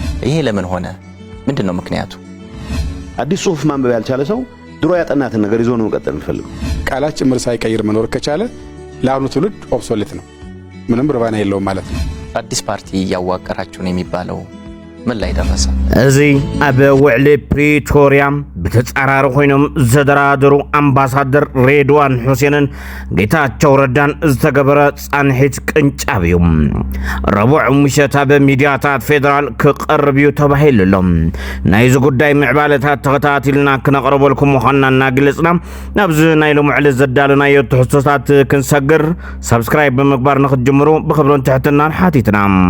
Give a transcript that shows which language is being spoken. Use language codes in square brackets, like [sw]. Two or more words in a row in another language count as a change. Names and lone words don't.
[am] ይሄ ለምን ሆነ? ምንድነው ምክንያቱ? አዲስ ጽሁፍ ማንበብ ያልቻለ ሰው ድሮ ያጠናትን ነገር ይዞ ነው መቀጠል የሚፈልገው። ቃላት ጭምር ሳይቀይር መኖር ከቻለ ለአሁኑ ትውልድ ኦብሶሌት ነው፣ ምንም ርባና የለውም ማለት ነው። አዲስ ፓርቲ ያዋቀራችሁ ነው የሚባለው ምን ላይ ደረሰ? [ti] እዚ አበ ውዕሊ ፕሪቶሪያ በተጻራሪ ኮይኖም ዘደራደሩ አምባሳደር ሬድዋን ሁሴንን ጌታቸው ረዳን ዝተገበረ ጻንሒት ቅንጫብዩ ረቡዕ ምሸታ በሚዲያታት ፌደራል ክቀርብ ተባሂሉሎም ናይዚ ጉዳይ ምዕባለታት ተኸታቲልና ክነቅርበልኩም ምዃንና ግልጽና ናብዚ ናይ ሎሚ ዕለት ዘዳለናዮ ትሕዝቶታት ክንሰግር ሰብስክራይብ በመግባር ንኽትጅምሩ ብኽብሮን ትሕትናን ሓቲትና